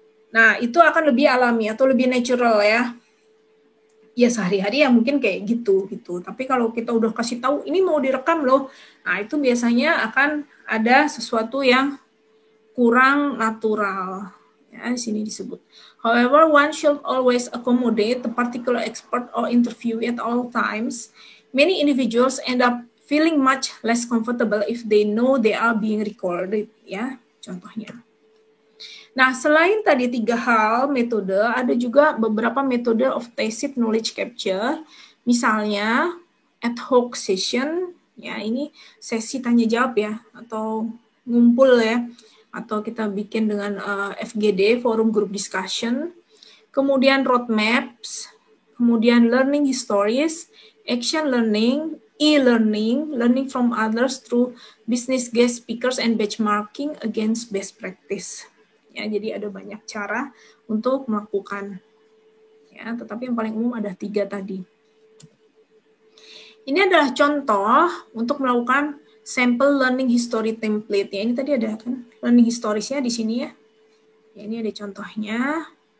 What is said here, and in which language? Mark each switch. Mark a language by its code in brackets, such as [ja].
[id] Nah, itu akan lebih alami atau lebih natural, ya. Ya sehari-hari ya mungkin kayak gitu. Tapi kalau kita udah kasih tahu ini mau direkam loh, nah itu biasanya akan ada sesuatu yang kurang natural. Ya, di sini disebut. [en] However, one should always accommodate the particular expert or interviewee at all times. Many individuals end up feeling much less comfortable if they know they are being recorded. [id] Ya, contohnya. Nah, selain tadi 3 hal metode, ada juga beberapa metode [en] of tacit knowledge capture. [id] Misalnya, ad hoc session, ya ini sesi tanya jawab ya, atau ngumpul ya, atau kita bikin dengan FGD, forum group discussion. Kemudian [en] roadmaps, [id] kemudian [en] learning histories, action learning, e-learning, learning from others through business guest speakers and benchmarking against best practice. [id] Ya, jadi ada banyak cara untuk melakukan. Ya, tetapi yang paling umum ada 3 tadi. Ini adalah contoh untuk melakukan [en] sample learning history template. [id] Ya, ini tadi ada kan learning historiesnya di sini ya. Ya, ini ada contohnya.